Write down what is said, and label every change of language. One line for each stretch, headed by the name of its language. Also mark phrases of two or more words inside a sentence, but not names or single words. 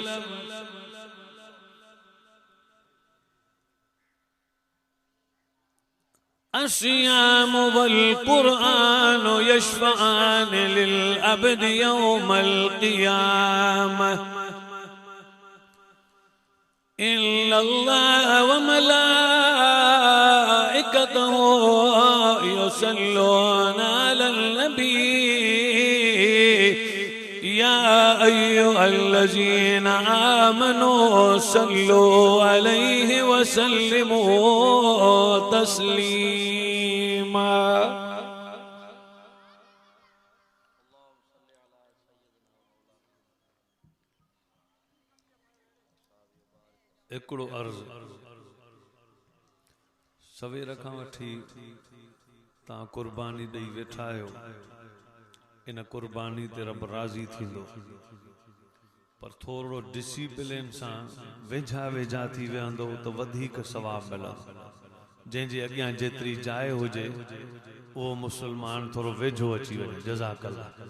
Arabic: الصيام والقرآن يشفعان للعبد يوم القيامة إلا الله وملائكته يصلون على النبي يا أيها الذين آمنوا صلوا عليه وسلموا تسليما
Sindhi: एकड़ो अर्ज सवेर खां वठी तव्हां कुर्बानी ॾेई वेठा आहियो इन कुर्बानी ते रब राज़ी थींदो पर थोरो डिसिप्लिन सां वेझा वेझा थी वेहंदो त वधीक सवाब मिलंदो जंहिंजे अॻियां जेतिरी जाइ हुजे उहो मुस्लमान थोरो वेझो अची वञे
Arabic: جزاك الله